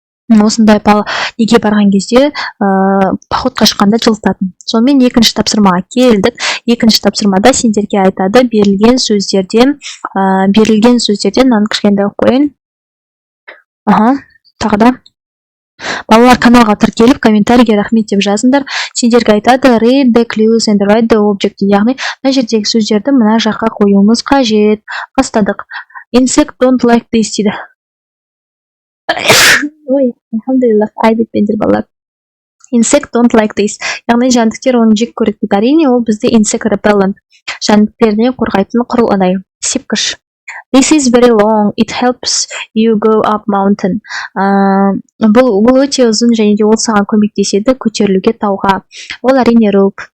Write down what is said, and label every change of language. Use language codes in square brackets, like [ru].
[kk] Осындай неге барған кезде походқа шыққанда жылытатын. Сонымен екінші тапсырмаға келдік. Екінші тапсырмада сендерге айтады берілген сөздерден мынаны кішкентай қойын. Тағы да. Балалар каналға тіркеліп, комментарийге рахмет деп жазыңдар. Сендерге айтады [en] read the clues and write the object. [kk] Яғни мына жердегі сөздерді мына жаққа қоюымыз қажет. Бастадық. [en] Insect don't like this дейді. [kk] Ой, алхамдулилlah, айдетпендер балалар. [en] Insect don't like this. [kk] Яғни жәндіктер оны жек көреді дейді. Әрине ол бізде insect repellent. Жәндіктеріне қорғайтын құрылғыдай. [en] Сепкіш. This is very long. It helps you go up mountain. [kk] Бұл өте ұзын және де ол саған көмектеседі көтерілуге тауға. Ол әрине rope.